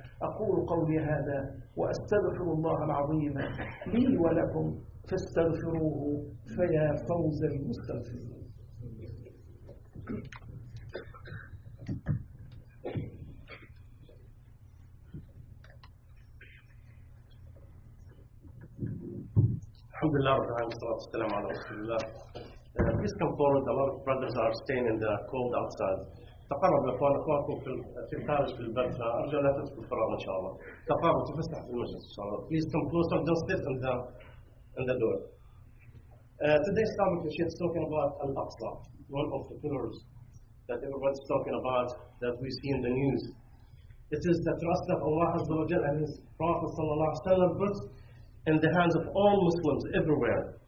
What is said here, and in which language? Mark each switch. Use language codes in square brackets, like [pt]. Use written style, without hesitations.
[ar] أقول قولي هذا وأستغفر الله العظيم لي ولكم، فاستغفروه فيا فوز المستغفرين. الحمد لله رب العالمين، والصلاة والسلام على رسول الله. [en] This component, a lot of brothers are staying in the cold outside. [ar] تقرب لأخوان أخواتكم في الخارج في البرد، فأرجو لا تدخل فراغ إن شاء الله. تقرب وتفسح في المجلس إن شاء الله. [en] Please come closer, don't sit in the door. Today's topic is talking about Al-Aqsa, one of the pillars that everybody's talking about that we see in the news. It is the trust that Allah Azza wa Jal and His Prophet Sallallahu Alaihi Wasallam puts in the hands of all Muslims everywhere.